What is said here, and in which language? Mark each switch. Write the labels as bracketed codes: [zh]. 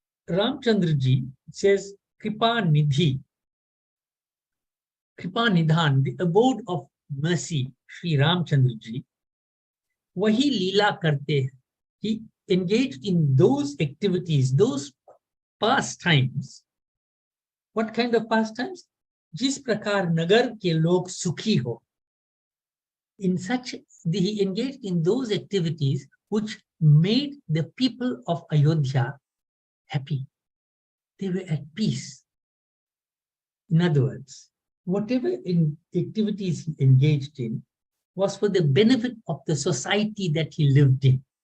[en] Ramchandraji says Kripa Nidhi, Kripa Nidhan, the abode of mercy, Sri Ramchandraji, [hi] wahi leela karte hai. [en] He engaged in those activities, those pastimes. What kind of pastimes? [hi] जिस प्रकार नगर के लोग सुखी हो. [en] In such, he engaged in those activities which made the people of Ayodhya happy. They were at peace. In other words, whatever activities he engaged in was for the benefit of the society that he lived in.